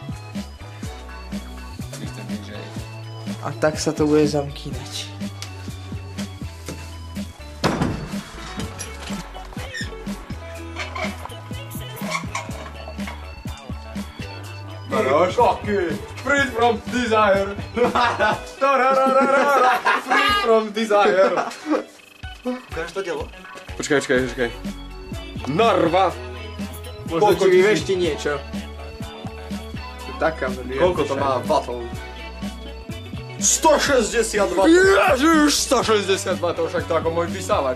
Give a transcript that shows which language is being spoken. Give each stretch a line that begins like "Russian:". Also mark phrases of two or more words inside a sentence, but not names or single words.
English: Mr. DJ.
Slovak: A tak sa to bude zamkínať. Maroš?
English: Free from desire! Free from desire!
Slovak: Ukáž to dielo? Počkaj. Narva! Možno ti vyvešti niečo. Taká Koľko to má vatov? 162 vatov! Ježiš, 162 vatov, však to ako môj vysávač.